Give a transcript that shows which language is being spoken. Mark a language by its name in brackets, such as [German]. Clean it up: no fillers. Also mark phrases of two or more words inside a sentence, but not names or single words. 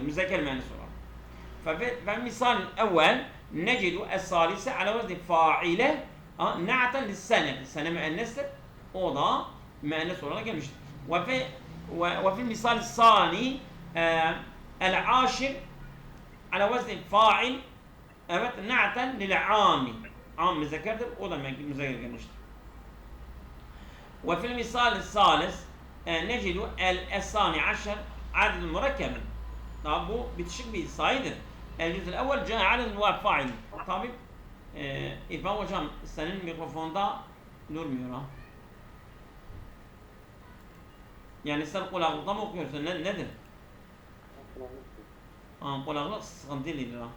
[Turkish] Müzekker mühendis olarak. [Arabic] والمثال الأول نجد الثالثة على وزن فاعلة نعتا للسنة. [Turkish] Sene müennestir. O da müennes olarak gelmiştir. [Arabic] وفي المثال الثاني العاشر على وزن فاعل evet نعتا للعام. [Turkish] Am müzekkerdir. O da müzekker gelmiştir. [Arabic] وفي المثال الثالث نجد الثاني عشر عدد مركب. طب [Turkish] bu bitişik bir sayıdır. [Arabic] الجزء الأول جاء عدد وفاعل. [Turkish] Tabii İrfan hocam senin mikrofonda durmuyor ha. Yani sen kulaklıkta mı okuyorsun? Nedir? Kulaklık sıkıntılıydı ha.